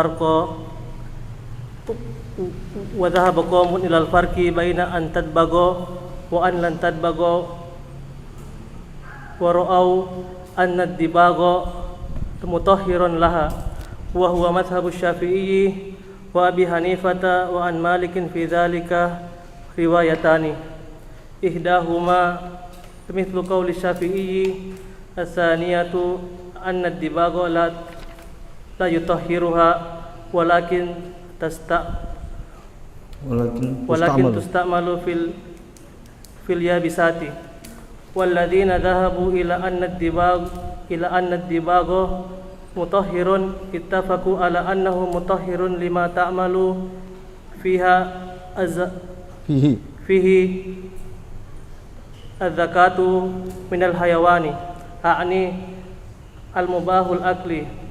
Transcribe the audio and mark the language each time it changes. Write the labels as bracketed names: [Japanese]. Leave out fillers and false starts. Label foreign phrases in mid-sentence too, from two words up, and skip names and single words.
[Arabic] الفرق بين أن تدبغ وأن لن تدبغ و an lan tadbago wa رأوا أن الدباغ مطهر لها وهو مذهب الشافعي وأبي حنيفة وعن مالك في ذلك روايتان إحداهما مثل قول الشافعي الثانية أن الدباغ لا يطهرها ولكن تستعمل في اليابسات والذين ذهبوا إلى أن الدباغ مطهر اتفقوا على أنه مطهر لما تعمل فيه الزكاة من الحيوان أعني المباح الأكل